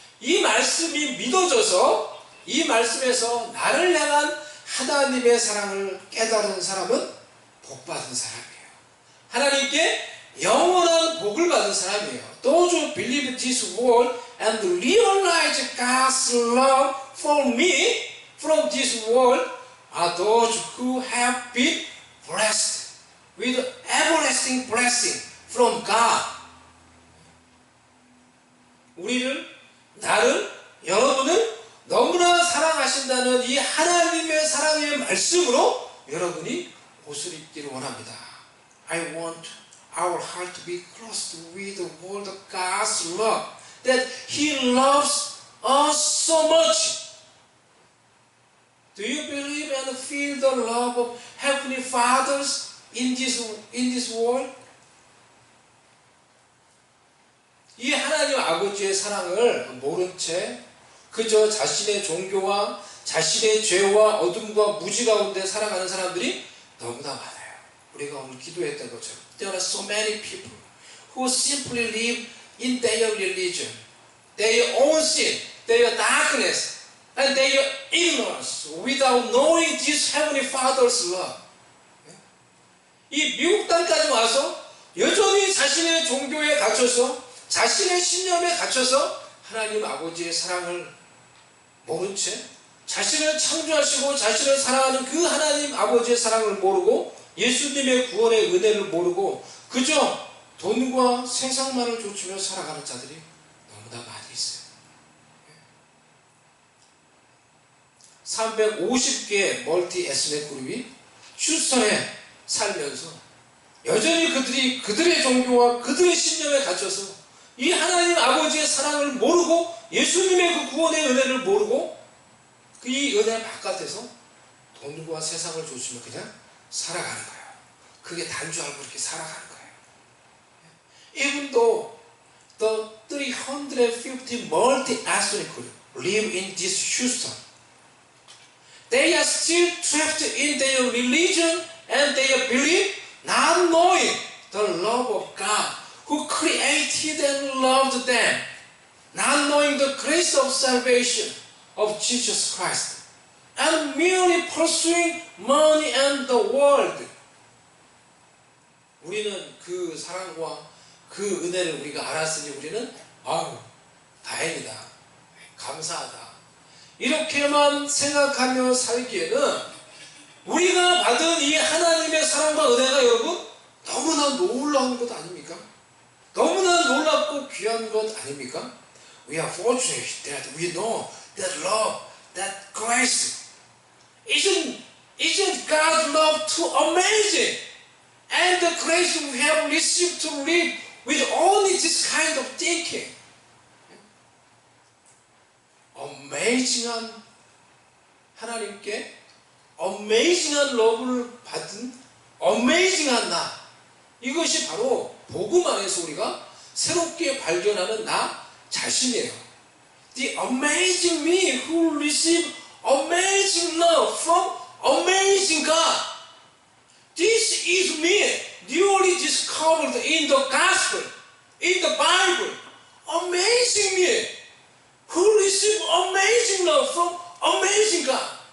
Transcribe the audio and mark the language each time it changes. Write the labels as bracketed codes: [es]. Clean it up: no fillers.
[ko] 이 말씀이 믿어져서 이 말씀에서 나를 향한 하나님의 사랑을 깨달은 사람은 복받은 사람이에요. 하나님께 영원한 복을 받은 사람이에요. [en] Those who believe this word and realize God's love for me from this world are those who have been blessed with everlasting blessing from God. [ko] 우리를, 나를, 여러분을 너무나 사랑하신다는 이 하나님의 사랑의 말씀으로 여러분이 옷을 입기를 원합니다. [en] I want our heart to be close with the word of God's love, that He loves us so much. Do you believe and feel the love of Heavenly Fathers in this world? [ko] 이 하나님 아버지의 사랑을 모른 채 그저 자신의 종교와 자신의 죄와 어둠과 무지 가운데 살아가는 사람들이 너무나 많아요. 우리가 오늘 기도했던 것처럼 [en] There are so many people who simply live in their religion, their own sin, their darkness, and their ignorance without knowing this Heavenly Father's love. [ko] 이 미국 땅까지 와서 여전히 자신의 종교에 갇혀서 자신의 신념에 갇혀서 하나님 아버지의 사랑을 모른 채 자신을 창조하시고 자신을 사랑하는 그 하나님 아버지의 사랑을 모르고 예수님의 구원의 은혜를 모르고 그저 돈과 세상만을 좇으며 살아가는 자들이 너무나 많이 있어요. 350개의 멀티 에스닉 그룹이 휴스턴에 살면서 여전히 그들의 종교와 그들의 신념에 갇혀서 이 하나님 아버지의 사랑을 모르고 예수님의 그 구원의 은혜를 모르고 이 은혜 바깥에서 돈과 세상을 좇으며 그냥 살아가는 거예요. 그게 단주 알고 이렇게 살아가는 거예요. [en] Even though the 350 multi-ethnic group live in this Houston, they are still trapped in their religion and their belief, not knowing the love of God who created and loved them, not knowing the grace of salvation of Jesus Christ, and merely pursuing money and the world. [ko] 우리는 그 사랑과 그 은혜를 우리가 알았으니 우리는 다행이다, 감사하다, 이렇게만 생각하며 살기에는 우리가 받은 이 하나님의 사랑과 은혜가 여러분 너무나 놀라운 것 아닙니까? 너무나 놀랍고 귀한 것 아닙니까? [en] We are fortunate that we know that love, that grace. Isn't God's love too amazing? And the grace we have received to live with only this kind of thinking. amazing한 [ko] 하나님께 어메이징한 러브를 받은 어메이징한 나, 이것이 바로 복음 안에서 우리가 새롭게 발견하는 나 자신이에요. [en] The amazing me who receive amazing love from amazing God. This is me newly discovered in the gospel, in the Bible. Amazing me who receive amazing love from amazing God.